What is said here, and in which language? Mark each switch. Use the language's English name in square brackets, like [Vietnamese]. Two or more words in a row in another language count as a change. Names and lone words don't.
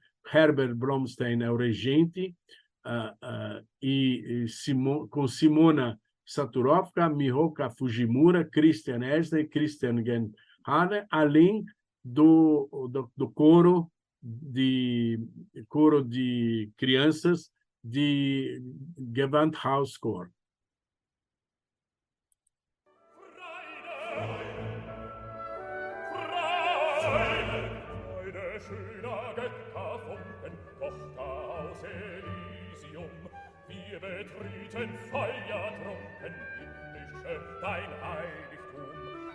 [Portuguese] Herbert Blomstein é o regente, com Simona Saturovka, Mihoka Fujimura, Christian Esner e Christian Genhane, além do coro de crianças de Gewandhaus Chor. [German] Wir betreten feuertrunken himmlische dein Heiligtum.